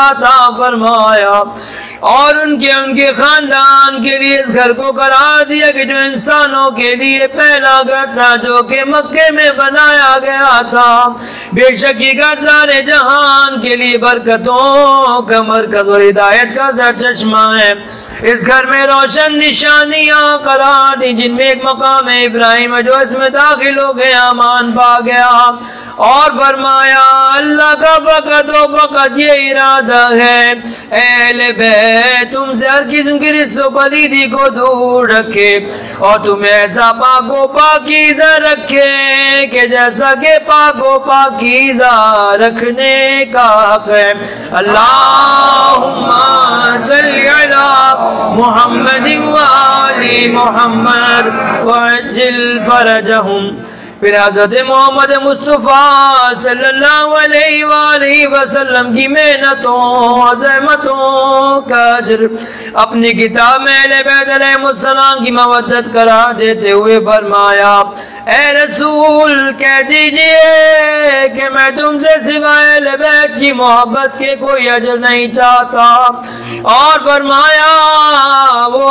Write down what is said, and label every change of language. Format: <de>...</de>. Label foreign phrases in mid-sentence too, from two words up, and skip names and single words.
<ur>عطا فرمایا اور ان کے خاندان کے لیے اس گھر کو قرار دیا کہ جو انسانوں کے لیے پہلا گھر تھا جو کہ مکے میں بنایا گیا تھا، بے شک یہ گھر سارے جہان کے لیے برکتوں کا مرکز اور ہدایت کا سرچشمہ ہے، اس گھر میں روشن نشانیاں قرار دی جن میں ایک مقام ابراہیم جو اس میں داخل ہو گیا امان پا گیا، اور فرمایا اللہ کا فقط و فقط یہ ارادہ ہے اے اہل بیت تم سے ہر قسم کی رجس و پلیدی کو دور رکھے اور تمہیں ایسا پاک و پاکیزہ رکھے کہ جیسا کہ پاک و پاکیزہ رکھنے کا حق ہے۔</ur> <ar>اللہم صلی علی محمد وآل محمد وعجل فرجہم۔</ar> <ur>پھر حضرت محمد مصطفیٰ</ur> <ar>صلی اللہ علیہ وآلہ وسلم</ar> <ur>کی محنتوں اور زحمتوں کا اجر اپنی کتاب میں اہل بیت</ur> <ar>علیہ السلام</ar> <ur>کی مودت قرار دیتے ہوئے فرمایا اے رسول کہہ دیجئے کہ میں تم سے سوائے اہل بیت کی محبت کے کوئی اجر نہیں چاہتا، اور فرمایا وہ</ur>